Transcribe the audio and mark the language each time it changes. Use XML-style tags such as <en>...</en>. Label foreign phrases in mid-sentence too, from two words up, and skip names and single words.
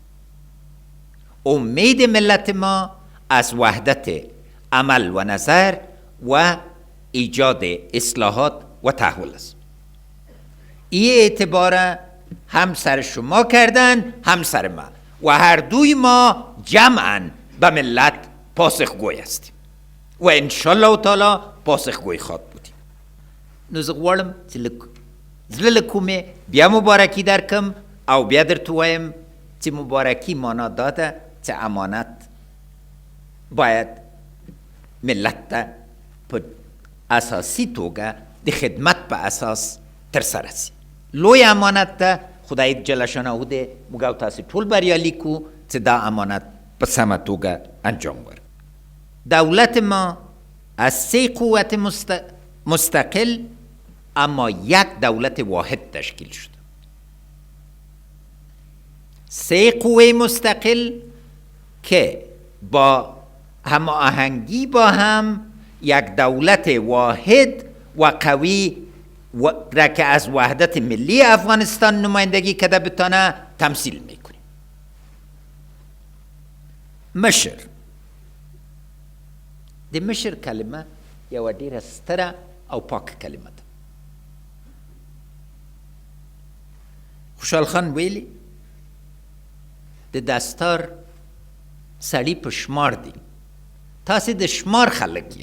<fa>امید ملت ما از وحدت عمل و نظر و ایجاد اصلاحات و تحول است. این اعتبار هم سر شما کردن، هم سر ما، و هر دوی ما جمعاً به ملت پاسخگوی هستیم و</fa> <ar>انشالله تعالی</ar> <fa>پاسخگوی خواهد بودیم.</fa> <ps>نو زه غواړم چې زړه له کومې بیا مبارکي درکم او بیا درته وایم چې مبارکي معنا دا ده چې امانت باید ملت ته په اساسي توګه د خدمت په اساس ترسره سي. لوی امانت ده، خدای جل شانه ده موږ تاسو ټول بریالي کو چې دا امانت په سمه توګه انجام ورکړي.</ps> <fa>دولت ما از 3 قوت مستقل اما یک دولت واحد تشکیل شده. 3 قوه مستقل که با هماهنگی با هم یک دولت واحد و قوی را که از وحدت ملی افغانستان نمایندگی کرده بتانه تمثیل میکنه.</fa> <ps>مشر د مشر کلمه یو ډیره ستره او پاک کلمه ده. خوشحال خان ویلی د دستار سړی په شمار دی، تاسې د شمار خلک یې.</ps>